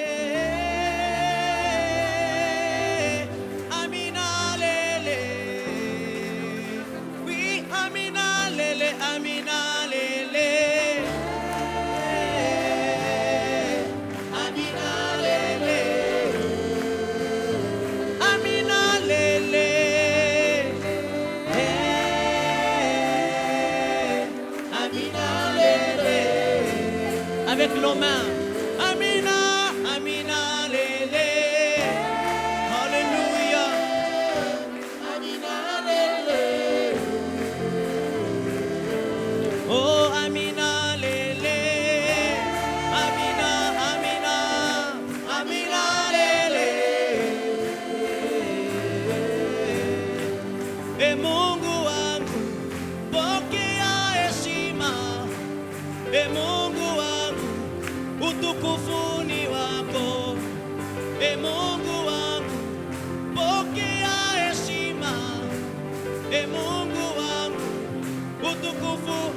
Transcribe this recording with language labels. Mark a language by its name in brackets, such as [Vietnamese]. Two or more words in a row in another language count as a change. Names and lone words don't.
[Lingala] Amina lele, Amina lele, Amina lele, Amina lele. [French] Avec nos mains, [Lingala] Amina, Amina lele. Alléluia. Amina lele. Oh Amina lele, Amina, Amina, Amina lele. [Swahili] E Mungu wangu, pokea heshima. E Mungu wangu, utukufu ni wako. E Mungu wangu, pokea heshima. E Mungu wangu, utukufu.